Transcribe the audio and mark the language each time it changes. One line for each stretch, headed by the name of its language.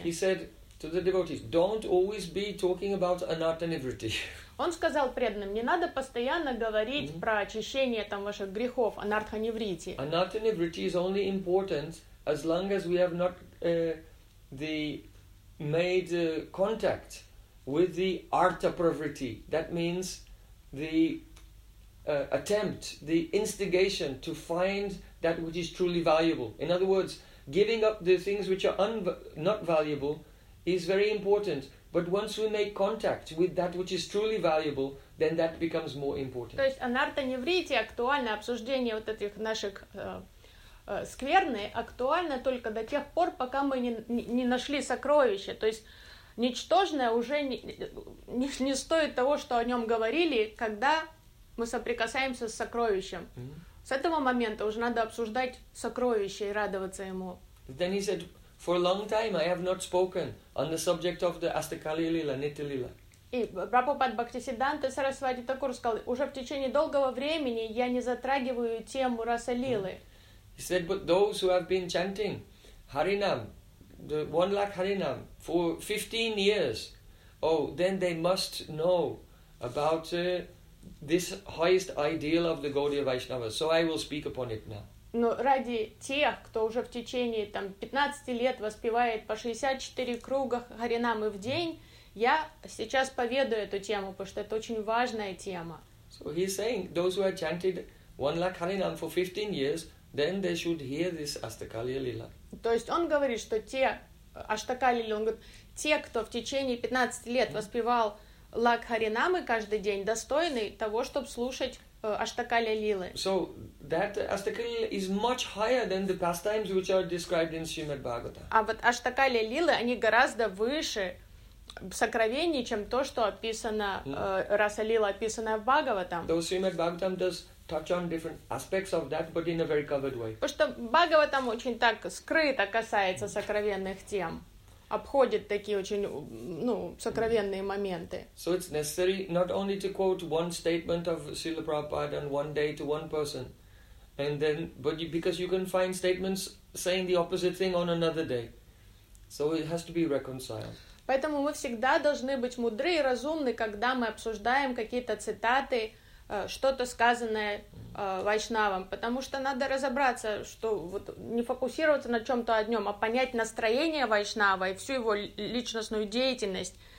English: He said to the devotees, don't always be talking about anatta nivritti.
Russian: Он сказал преданным, не надо постоянно говорить про очищение там ваших грехов, анартха нивритти.
English: Anatta nivritti is only important as long as we have not the made contact with the artha pravritti. That means the attempt, the instigation to find that which is truly valuable. In other words, giving up the things which are not valuable is very important, but once we make contact with that which is truly valuable, then that becomes more important.
Russian: То есть анартха-нивритти актуально обсуждение вот этих наших скверны актуальны только до тех пор, пока мы не нашли сокровище. То есть ничтожное уже не стоит того, что о нем говорили, когда мы соприкасаемся с сокровищем. Mm-hmm. С этого момента уже надо обсуждать сокровище и радоваться ему.
English: Then he said, for a long time I have not spoken on the subject of the Astakali Lila, Nitya Lila.
Russian: И Прабхупад Бхактисиддханта Сарасвати Такур сказал, уже в течение долгого времени я не затрагиваю тему Расалилы.
English: He said, but those who have been chanting Харинам, the one lakh Харинам, for 15 years, oh, then they must know about this highest ideal of the Gaudiya Vaishnava. So I will speak upon it now.
Russian: Но ради тех, кто уже в течение там 15 лет воспевает по 64 круга Харинамы в день, я сейчас поведаю эту тему, потому что это очень важная тема.
English: So he's saying, those who have chanted one lakh Харинам for 15 years, then they should hear this Astakalya Lila.
Russian: То есть он говорит, что те Аштакалили, он говорит, те, кто в течение 15 лет воспевал лак Харинамы каждый день, достойны того, чтобы слушать Аштакалия Лилы.
English: So that Аштакалия is much higher than the pastimes which are described in Srimad Bhagavatam.
Russian: А вот Аштакалия Лилы, они гораздо выше сокровений, чем то, что описано, Раса Лила, описанная в Бхагаватам.
English: Though Srimad Bhagavatam does touch on different aspects of that, but in a very covered way.
Russian: Потому что Бхагаватам очень так скрыто касается сокровенных тем, обходит такие очень, ну, сокровенные моменты.
English: So it's necessary not only to quote one statement of Srila Prabhupada on one day to one person, and then, but you, because you can find statements saying the opposite thing on another day. So it has to be reconciled.
Russian: Поэтому мы всегда должны быть мудры и разумны, когда мы обсуждаем какие-то цитаты, что-то сказанное вайшнавам, потому что надо разобраться, что вот не фокусироваться на чем-то одном, а понять настроение вайшнава и всю его личностную деятельность.